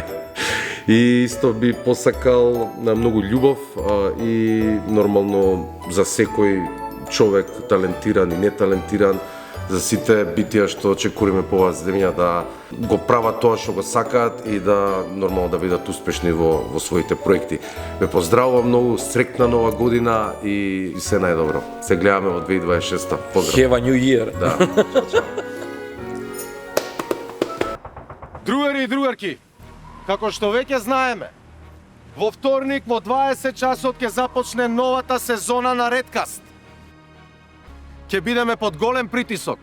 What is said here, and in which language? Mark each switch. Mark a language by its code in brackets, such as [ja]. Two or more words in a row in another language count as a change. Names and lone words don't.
[mk] И исто би посакал на многу љубов и нормално за секој човек, талентиран и неталентиран, за сите битија што очекуваме по оваа земја да го прават тоа што го сакаат и да нормално да бидат успешни во своите проекти. Ве поздравувам многу, срекна нова година и се најдобро. Се гледаме во 2026-та. Поздрав. [en] Have a new year. [mk] Да. Чао, чао. Другари и другарки, како што веќе знаеме, во вторник во 20 часот ќе започне новата сезона на Редкаст. Ќе бидеме под голем притисок.